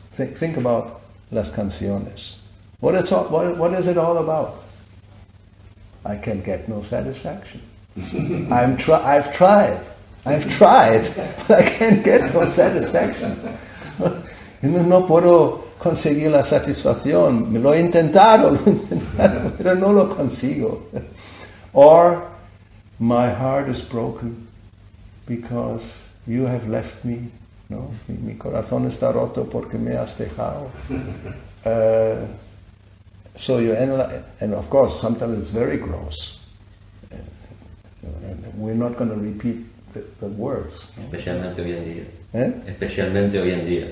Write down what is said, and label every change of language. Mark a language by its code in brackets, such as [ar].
[en] Think about [es] las canciones. [en] What is it all about? I can get no satisfaction. I've tried, but I can't get no satisfaction. [es] No puedo conseguir la satisfacción. Lo he intentado, pero no lo consigo. [en] Or, my heart is broken because you have left me. No? [es] Mi corazón está roto porque me has dejado. [en] So you analyze, and of course, sometimes it's very gross. And we're not going to repeat the words. [es] ¿No? Especialmente hoy en día. Especialmente hoy en día.